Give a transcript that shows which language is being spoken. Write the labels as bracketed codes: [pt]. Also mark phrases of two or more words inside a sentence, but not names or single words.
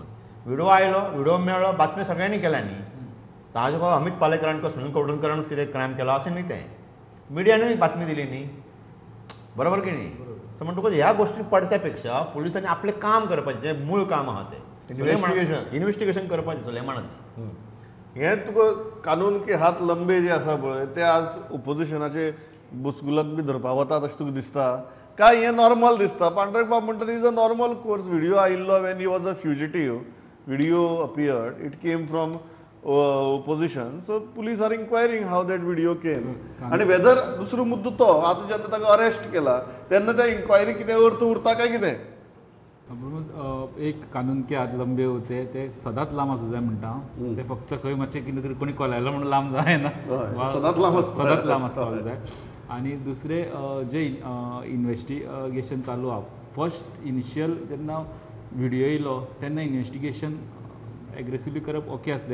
[kok] व्हिडिओ आयलो, व्हिडिओ मेळ्ळो, बातम्यो सगळ्यांनी केल्या न्ही. ताजे अमित पालेकरान किंवा सुनील कोडूनकरानूच कितें क्रायम केलो अशें न्ही तें. मिडियानूय बातमी दिली न्ही, बरोबर की न्ही. सो म्हणटकूच ह्या गोश्टी पडच्या पेक्षा पुलिसांनी आपलें काम करपाचें, जें मूळ काम आहा तें इन्वेस्टिगेशन करपाचें सुलेमानाचें. हें तुका [hi] कानून के हात लंबे [kok] जे आसा पळय ते आज ओपोजिशनाचे बुचकुलाक बी धरपा वतात अशें तुका दिसता काय हें नॉर्मल दिसता? [en] पांडुरंग बाब म्हणटा is a normal course. व्हिडिओ आयिल्लो when he was a fugitive, video appeared, it came from opposition, so police are inquiring how that video came आणि whether [kok] दुसरो मुद्दो तो आता जेन्ना ताका अरेस्ट केला तेन्ना त्या इन्क्वायरी कितें अर्थ उरता काय कितें? एक [hi] कानून के हात लंबे होते [kok] ते सदांच लांब आसूं जाय म्हणटा. ते फक्त खंय मातशें कितें तरी कोणी कोलायलो म्हणून लांब जायना, सदांच लांब आसपाक जाय. आनी दुसरे जे इन्वेस्टिगेशन चालू आहा, [en] first initial [kok] जेन्ना व्हिडिओ येयलो तेन्ना इन्वेस्टिगेशन एग्रेसिवली करप ओके आसलें.